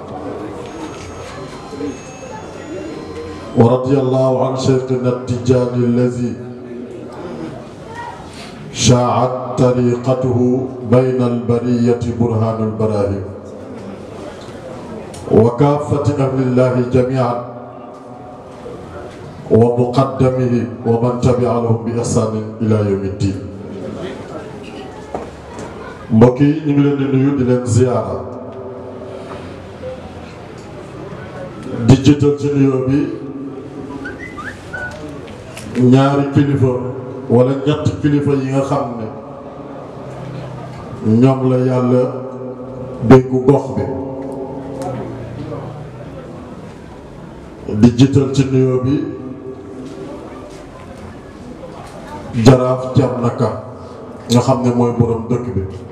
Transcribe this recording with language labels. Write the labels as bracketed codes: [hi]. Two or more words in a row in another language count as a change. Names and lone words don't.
[ar] ورضي الله عن شيخنا التجاني الذي شاعت طريقته بين البرية برهان البراهين وكافة أهل الله جميعا ومقدمه ومن تبع لهم بإحسان إلى يوم الدين. [wo] mbokk yi ñu ngi leen di nuyu di leen ziyaara di jiital ci nuyoo bi ñaari kilifa wala ñetti kilifa yi nga xam ne ñoom la yàlla dénku gox bi di jiital ci nuyoo bi jaraaf Thierno Ka nga xam ne mooy borom dëkk bi.